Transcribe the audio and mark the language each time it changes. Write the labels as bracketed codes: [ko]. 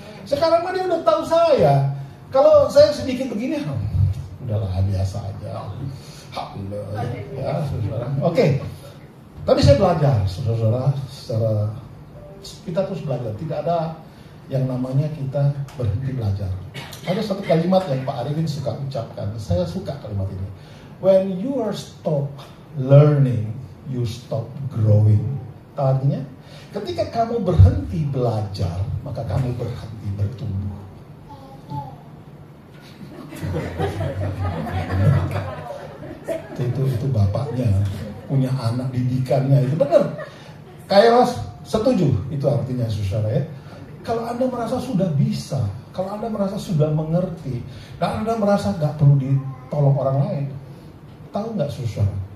[id] Sekarang mah dia udah tahu saya. Kalau saya sedikit begini, udahlah biasa aja. Alhamdulillah. Ya, saudara. Oke. Tapi saya belajar, saudara, secara kita terus belajar. Tidak ada yang namanya kita berhenti belajar. Ada satu kalimat yang Pak Arifin suka ucapkan. Saya suka kalimat ini. [en] When you are stop learning, you stop growing. [id] Artinya, ketika kamu berhenti belajar, maka kamu berhenti bertumbuh. Itu bapaknya punya anak didikannya, itu benar. Kairos setuju, itu artinya saudara ya. Kalau Anda merasa sudah bisa, kalau Anda merasa sudah mengerti, dan Anda merasa gak perlu ditolong orang lain, tahu gak saudara?